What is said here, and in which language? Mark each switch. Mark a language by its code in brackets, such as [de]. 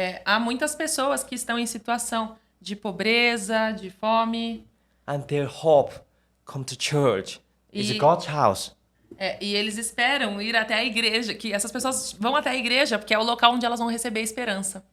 [pt] Há muitas pessoas que estão em situação de pobreza, de fome. [en] And their hope come to church. It's God's house. [pt] E eles esperam ir até a igreja, que essas pessoas vão até a igreja, porque é o local onde elas vão receber esperança.